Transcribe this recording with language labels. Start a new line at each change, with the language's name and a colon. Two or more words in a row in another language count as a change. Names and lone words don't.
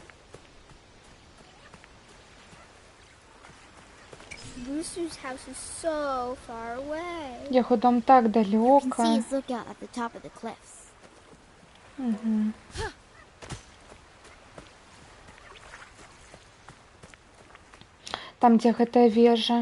English: Russo's house is so far away.
Belarusian: Яго дом так
English: I can see
Belarusian: далёка.
English: his lookout at the top of the cliffs.
Belarusian: Там, дзе гэтая вежа.